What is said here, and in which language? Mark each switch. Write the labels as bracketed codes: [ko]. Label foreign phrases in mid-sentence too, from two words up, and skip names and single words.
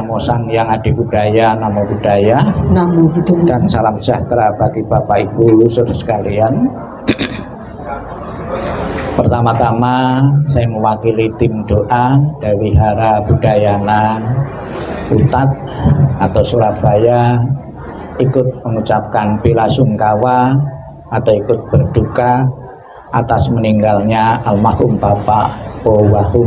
[sa] Namo Sang Hyang Adi Budaya, Namo Budaya. Namo Budaya. [id] Dan salam sejahtera bagi Bapak Ibu saudara sekalian. Pertama-tama saya mewakili tim doa dari Wihara Budayana Utat atau Surabaya ikut mengucapkan bela sungkawa atau ikut berduka atas meninggalnya almarhum Bapak Powahum.